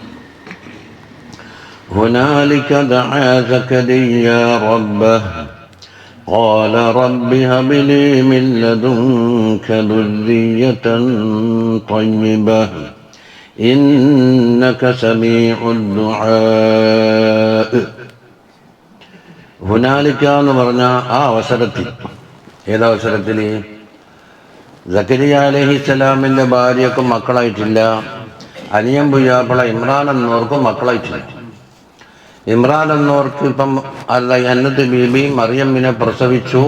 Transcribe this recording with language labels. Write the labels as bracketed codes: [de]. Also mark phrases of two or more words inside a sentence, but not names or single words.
[ar] هنالك دعا زكريا ربه قال رب هب لي من لدنك ذرية طيبة إنك سميع الدعاء. [ml] ഹുനാലിക്ക എന്ന് പറഞ്ഞ ആ അവസരത്തിൽ, ഏതവസരത്തിൽ? സക്കരിയ അലൈഹിസ്സലാമിൻ്റെ ഭാര്യക്കും മക്കളായിട്ടില്ല, അനിയൻ പുയ്യാപ്പിള ഇമ്രാൻ എന്നവർക്കും മക്കളായിട്ടില്ല. ഇമ്രാൻ എന്നവർക്ക് ഇപ്പം അന്നത്ത് ബീബി മറിയമ്മിനെ പ്രസവിച്ചു.